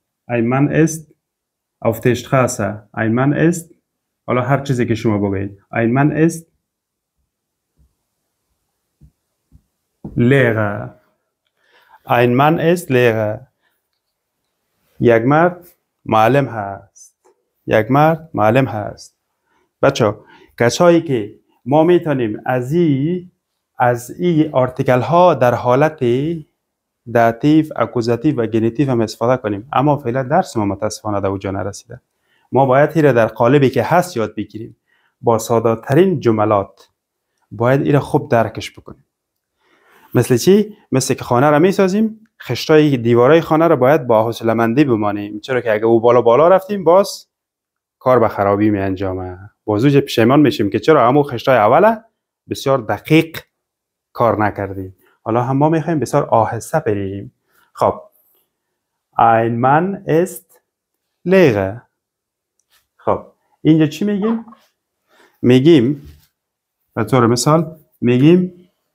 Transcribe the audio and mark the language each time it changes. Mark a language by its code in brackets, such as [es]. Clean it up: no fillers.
[de] Ein Mann ist auf der Straße. Ein Mann ist [fa] حالا هر چیزی که شما بگید. [de] Ein Mann ist Lehrer. Ein Mann ist Lehrer. [fa] یک مرد معلم هست. یک مرد معلم هست. بچه کسایی که ما میتونیم از این آرتیکل ها در حالت داتیو، اکوزاتیو و گنیتیو هم استفاده کنیم، اما فعلا درس ما متاسفانه در اونجا نرسیده. ما باید این را در قالبی که هست یاد بگیریم، با ساده ترین جملات باید این را خوب درکش بکنیم. مثل چی؟ مثل که خانه را میسازیم، خشتای دیوارای خانه را باید با حوصله‌مندی بمانیم، چرا که اگه او بالا رفتیم باز کار به خرابی می انجامه. بازوج پشیمان میشیم که چرا همون خشتای اوله بسیار دقیق کار نکردیم. حالا هم ما میخوایم بسیار آهسته بریم. [de] خب ein Mann ist Lehrer. [fa] خب اینجا چی میگیم؟ میگیم به طور مثال میگیم